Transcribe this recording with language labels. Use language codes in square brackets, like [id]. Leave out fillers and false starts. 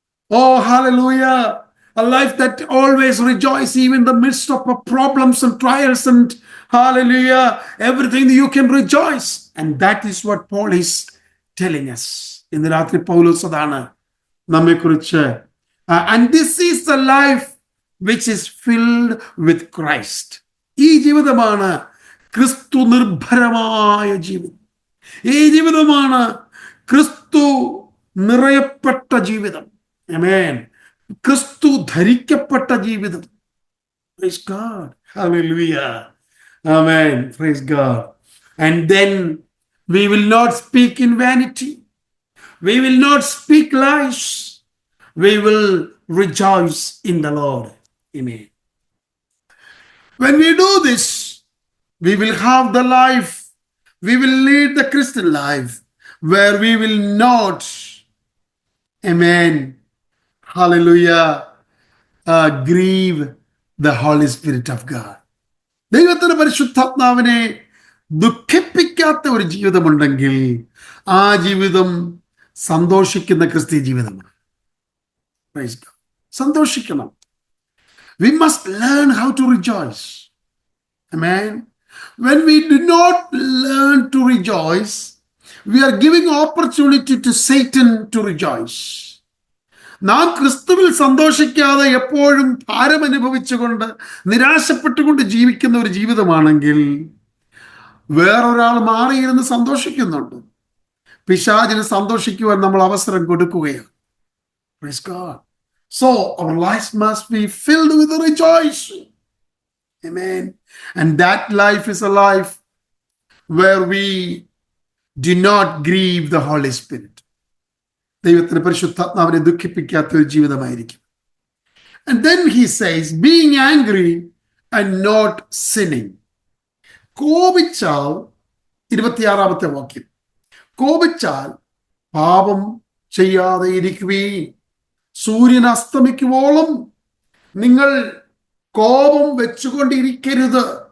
[en] Oh, hallelujah. A life that always rejoices even in the midst of problems and trials, and hallelujah, everything you can rejoice. And that is what Paul is telling us. [ml] In the Ratri Paulus adana namme kuriche. [en] And this is the life which is filled with Christ. [ml] ഈ ജീവിതമാണ് ക്രിസ്തു നിർഭരമായ ജീവിതം. ഈ ജീവിതമാണ് ക്രിസ്തു നിറയപ്പെട്ട ജീവിതം. ആമേൻ. ക്രിസ്തു ധരിക്കപ്പെട്ട ജീവിതം. [en] Praise God. Hallelujah. Amen. Praise God. And then we will not speak in vanity. We will not speak lies. We will rejoice in the Lord. Amen. When we do this, we will have the life, we will lead the Christian life where we will not, amen, hallelujah, grieve the Holy Spirit of God. [ml] ദൈവത്തിന്റെ പരിശുദ്ധാത്മാവിനെ ദുഃഖിപ്പിക്കാത്ത ഒരു ജീവിതമുണ്ടെങ്കിൽ ആ ജീവിതം സന്തോഷിക്കുന്ന ക്രിസ്തീയ ജീവിതമാണ്. [en] Praise God. [ml] സന്തോഷിക്കണം. [en] We must learn how to rejoice. Amen. When we do not learn to rejoice, we are giving opportunity to Satan to rejoice. [ml] നാം ക്രിസ്തുവിൽ സന്തോഷിക്കാതെ എപ്പോഴും ഭാരം അനുഭവിച്ചുകൊണ്ട് നിരാശപ്പെട്ടുകൊണ്ട് ജീവിക്കുന്ന ഒരു ജീവിതമാണെങ്കിൽ വേറൊരാൾ മാറിയിരുന്ന് സന്തോഷിക്കുന്നുണ്ട്. പിശാചിന് സന്തോഷിക്കുവാൻ നമ്മൾ അവസരം കൊടുക്കുകയാണ്. [en] Praise God. So our lives must be filled with rejoicing. Amen. And that life is a life where we do not grieve the Holy Spirit. [ml] ദൈവത്തിന്റെ പരിശുദ്ധാത്മാവിനെ ദുഃഖിപ്പിക്കാത്ത ഒരു ജീവിതമായിരിക്കും. [en] And then he says, being angry and not sinning. [ml] കോപിച്ചാൽ 26ാമത്തെ വാക്യം, കോപിച്ചാൽ പാപം ചെയ്യാതെ ഇരിക്കുകയും സൂര്യൻ അസ്തമിക്കുവോളം നിങ്ങൾ കോപം വെച്ചുകൊണ്ടിരിക്കരുത്.